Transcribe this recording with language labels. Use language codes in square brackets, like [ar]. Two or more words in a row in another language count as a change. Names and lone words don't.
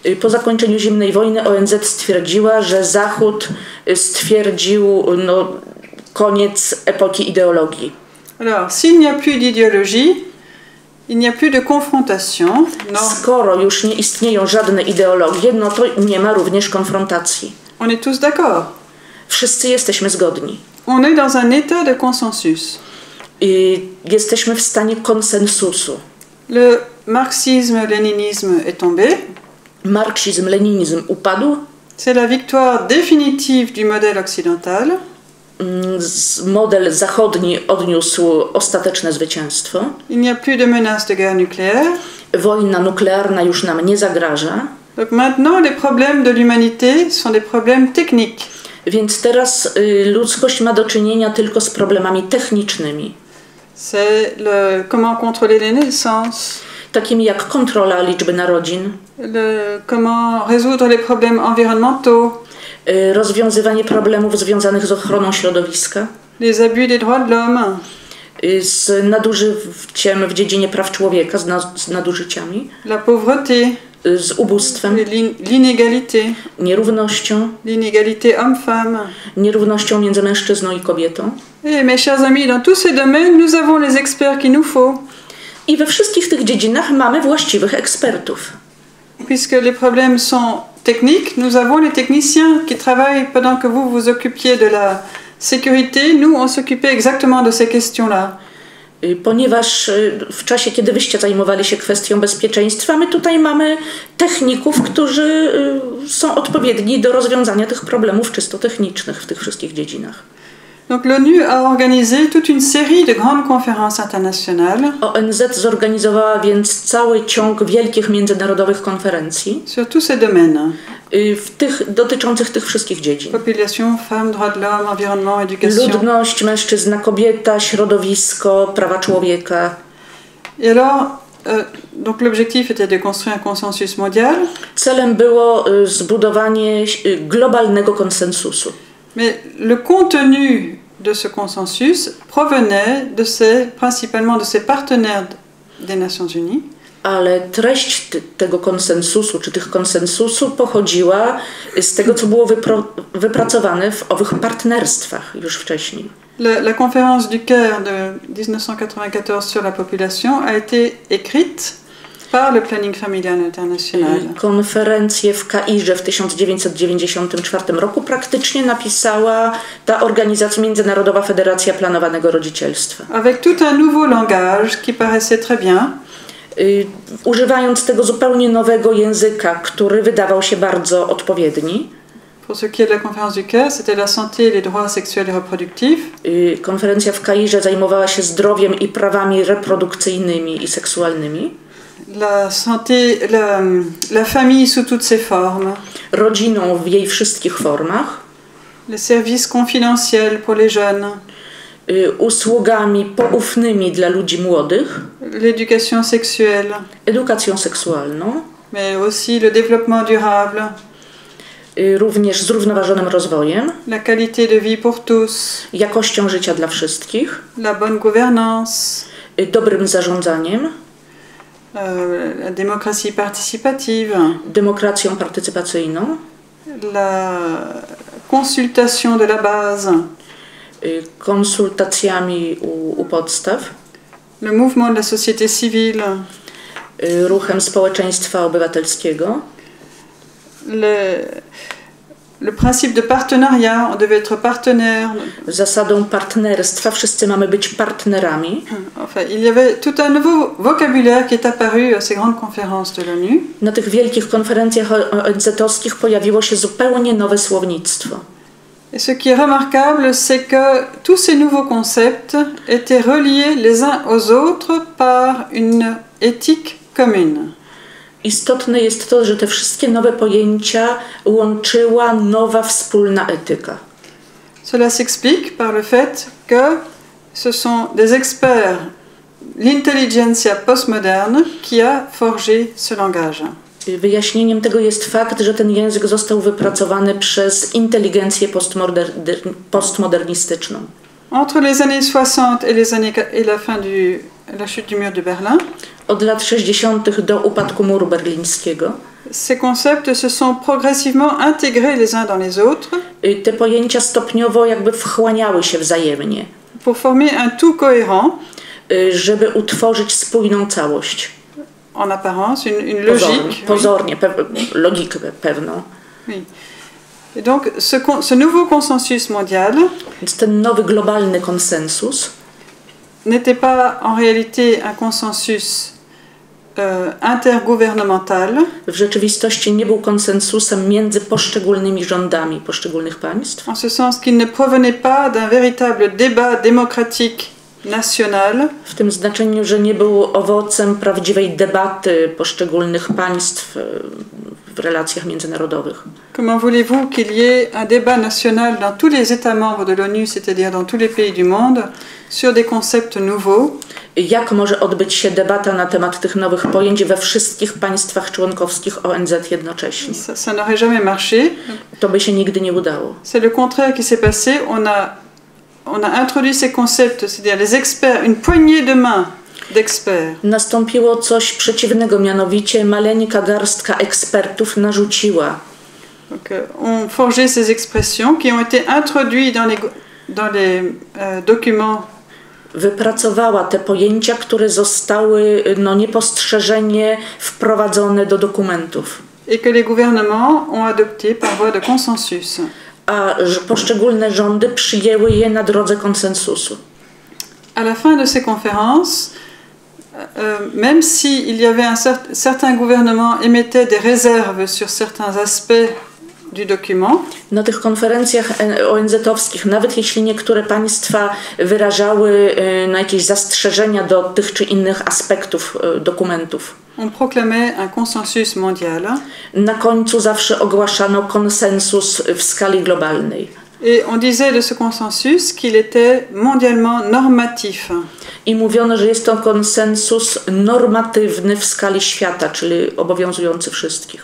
[pl] Po zakończeniu zimnej wojny ONZ stwierdziła, że Zachód stwierdził koniec epoki ideologii. [fr] Alors, s'il n'y a plus d'idéologie, il n'y a plus de confrontation. [pl] Skoro już nie istnieją żadne ideologie, no to nie ma również konfrontacji. [fr] On est tous d'accord. [pl] Wszyscy jesteśmy zgodni. [fr] On est dans un état de consensus. [pl] Jesteśmy w stanie konsensusu. [fr] Le marxisme-léninisme est tombé. [pl] Marksizm-leninizm upadł. [fr] C'est la victoire définitive du modèle occidental. [pl] Model zachodni odniósł ostateczne zwycięstwo. [fr] Il n'y a plus de menace de guerre nucléaire. [pl] Wojna nuklearna już nam nie zagraża. [fr] Donc maintenant, les problèmes de l'humanité sont des problèmes techniques. [pl] Więc teraz ludzkość ma do czynienia tylko z problemami technicznymi. [fr] C'est comment contrôler les naissances. [pl] Takimi jak kontrola liczby narodzin. [fr] Comment résoudre les problèmes environnementaux. [pl] Rozwiązywanie problemów związanych z ochroną środowiska. [fr] Les abus des droits de l'homme. [pl] Z nadużyciem w dziedzinie praw człowieka, z nadużyciami. [fr] La pauvreté. [pl] Z ubóstwem. [fr] L'inégalité. [pl] Nierównością. [fr] L'inégalité homme-femme. [pl] Nierównością między mężczyzną i kobietą. [fr] Et mes chers amis, dans tous ces domaines, nous avons les experts qu'il nous faut. [pl] I we wszystkich tych dziedzinach mamy właściwych ekspertów. [fr] Puisque les problèmes sont techniques, nous avons les techniciens qui travaillent pendant que vous vous occupiez de la sécurité. Nous, on s'occupait exactement de ces questions-là. [pl] Ponieważ w czasie, kiedy wyście zajmowali się kwestią bezpieczeństwa, my tutaj mamy techników, którzy są odpowiedni do rozwiązania tych problemów czysto technicznych w tych wszystkich dziedzinach. [fr] Donc l'ONU a organisé toute une série de grandes conférences internationales. [pl] ONZ zorganizowała więc cały ciąg wielkich międzynarodowych konferencji [fr] sur tous ces domaines. [pl] Dotyczących tych wszystkich dziedzin. [fr] Population, femmes, droits de l'homme, environnement, éducation. [pl] Ludność, mężczyzna, kobieta, środowisko, prawa człowieka. [fr] Et alors, donc l'objectif était de construire un consensus mondial. [pl] Celem było zbudowanie globalnego konsensusu. [fr] Mais le contenu de ce consensus provenait principalement de ses partenaires des Nations Unies. [pl] Ale treść tego konsensusu, czy tych konsensusu pochodziła z tego, co było wypracowane w owych partnerstwach już wcześniej. [fr] La conférence du Caire de 1994 sur la population a été écrite par le Planning Familial International. [pl] Konferencję w Kairze w 1994 roku praktycznie napisała ta organizacja Międzynarodowa Federacja Planowanego Rodzicielstwa. [fr] Avec tout un nouveau langage qui paraissait très bien. [pl] Używając tego zupełnie nowego języka, który wydawał się bardzo odpowiedni. [fr] Pour ce qui est de la conférence du Caire, c'était la santé et les droits sexuels et reproductifs. [pl] Konferencja w Kairze zajmowała się zdrowiem i prawami reprodukcyjnymi i seksualnymi. [fr] La santé, la famille sous toutes ses formes. [pl] Rodziną w jej wszystkich formach. [fr] Les services confidentiels pour les jeunes. [pl] Usługami poufnymi dla ludzi młodych. [fr] L'éducation sexuelle. [pl] Edukacją seksualną. [fr] Mais aussi le développement durable. [pl] Również zrównoważonym rozwojem. [fr] La qualité de vie pour tous. [pl] Jakością życia dla wszystkich. [fr] La bonne gouvernance. [pl] Dobrym zarządzaniem. [fr] La démocratie participative. [pl] Demokracją partycypacyjną. [fr] La consultation de la base. [pl] Konsultacjami u podstaw. [fr] Le mouvement de la société civile. [pl] Ruchem społeczeństwa obywatelskiego. [fr] Le principe de partenariat, on devait être partenaire. [pl] Zasadą partnerstwa, wszyscy mamy być partnerami. [fr] Enfin, il y avait tout un nouveau vocabulaire qui est apparu à ces grandes conférences de l'ONU. [pl] Na tych wielkich konferencjach ONZ-owskich pojawiło się zupełnie nowe słownictwo. [fr] Et ce qui est remarquable, c'est que tous ces nouveaux concepts étaient reliés les uns aux autres par une éthique commune. [pl] Istotne jest to, że te wszystkie nowe pojęcia łączyła nowa wspólna etyka. [fr] Cela s'explique par le fait que ce sont des experts, l'intelligentsia postmoderne, qui a forgé ce langage. [pl] Wyjaśnieniem tego jest fakt, że ten język został wypracowany przez inteligencję postmodernistyczną. [fr] Entre les années 60 et la chute du mur de Berlin. [pl] Od lat 60. do upadku muru berlińskiego. [fr] Ces concepts se sont progressivement intégrés les uns dans les autres. [pl] Te pojęcia stopniowo jakby wchłaniały się wzajemnie. [fr] Pour former un tout cohérent. [pl] Żeby utworzyć spójną całość. [fr] En apparence, une logique. [pl] Pozornie, logikę pewną. [fr] Oui. Et donc, ce nouveau consensus mondial. [pl] Więc ten nowy globalny konsensus [fr] n'était pas en réalité un consensus intergouvernemental. [pl] W rzeczywistości nie był konsensusem między poszczególnymi rządami poszczególnych państw. [fr] En ce sens qu'il ne provenait pas d'un véritable débat démocratique national. [pl] W tym znaczeniu, że nie był owocem prawdziwej debaty poszczególnych państw w relacjach międzynarodowych. [fr] Comment voulez-vous qu'il y ait un débat national dans tous les États membres de l'ONU, c'est-à-dire dans tous les pays du monde, sur des concepts nouveaux? [pl] Jak może odbyć się debata na temat tych nowych pojęć we wszystkich państwach członkowskich ONZ jednocześnie? [fr] Ça n'aurait jamais marché. [pl] To by się nigdy nie udało. [fr] C'est le contraire qui s'est passé. On a introduit ces concepts, c'est-à-dire les experts, une poignée de main d'experts. [pl] Nastąpiło coś przeciwnego, mianowicie maleńka garstka ekspertów narzuciła. [fr] Donc, on forgeait ces expressions qui ont été introduites dans les documents. [pl] Wypracowała te pojęcia, które zostały niepostrzeżenie wprowadzone do dokumentów. [fr] Et que les gouvernements ont adopté par voie de consensus. [pl] A poszczególne rządy przyjęły je na drodze konsensusu. [fr] À la fin de ces conférences, même si il y avait certains gouvernements émettaient des réserves sur certains aspects du document. [pl] Na tych konferencjach ONZ-owskich, nawet jeśli niektóre państwa wyrażały jakieś zastrzeżenia do tych czy innych aspektów dokumentów. [fr] On proclamait un consensus mondial. [pl] Na końcu zawsze ogłaszano konsensus w skali globalnej. [fr] Et on disait de ce consensus qu'il était mondialement normatif. [pl] I mówiono, że jest to konsensus normatywny w skali świata, czyli obowiązujący wszystkich.